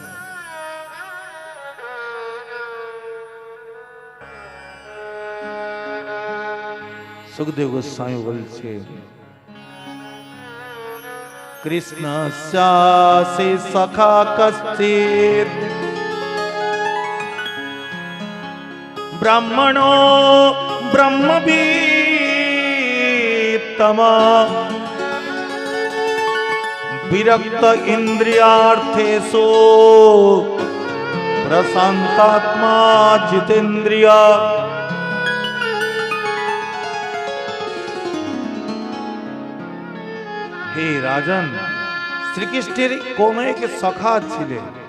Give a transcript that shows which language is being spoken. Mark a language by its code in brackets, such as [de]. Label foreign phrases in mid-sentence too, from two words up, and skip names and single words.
[bn] সুখদেব গোস্বামী বলছে, [sa] কৃষ্ণ সে সখা কশ্চিৎ ব্রাহ্মণো ব্রহ্মবিত্তমা विरक्त इंद्रियार्थेषु प्रशांतात्मा जितेंद्रिया। [bn] হে রাজন, শ্রীকৃষ্ণের কোন এক সখা ছিলেন,